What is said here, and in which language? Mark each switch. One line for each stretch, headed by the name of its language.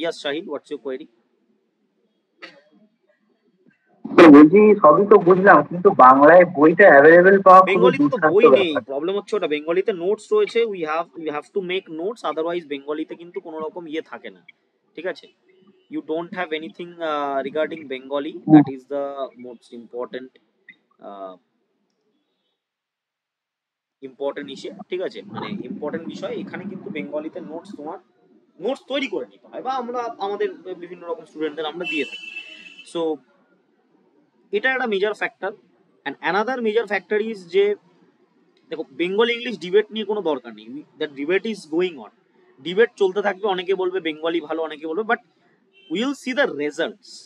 English: Yes Shahid, what's your query?
Bangla: তো বলছি সবই তো বুঝলাম, কিন্তু বাংলায় বইটা অ্যাভেলেবেল পাওয়া খুবই বেঙ্গলিতে তো দুঃসাধ্য বই নেই, ব্যাপার। প্রবলেম হচ্ছে ওটা, বেঙ্গলিতে নোটস রয়েছে,
English: we have to make notes,
Bangla: otherwise বেঙ্গলিতে কিন্তু কোনো রকম ইয়ে থাকে না, ঠিক আছে?
English: You don't have anything regarding Bengali, that is the most important important issue, ঠিক আছে?
Bangla: মানে ইম্পর্টেন্ট বিষয়, এখানে কিন্তু বেঙ্গলিতে নোটস, তোমার নোটস তৈরি করে নিতে হয়, বা আমরা আমাদের বিভিন্ন রকম স্টুডেন্টদের আমরা দিয়ে থাকি। সো এটা একটা major factor.
English: and another major factor is
Bangla: যে, দেখো, বেঙ্গল ইংলিশ ডিবেট নিয়ে কোনো দরকার নেই,
English: that debate is going on,
Bangla: debate চলতে থাকবে, অনেকে বলবে বেঙ্গলি ভালো, অনেকে বলবে,
English: But will see the results.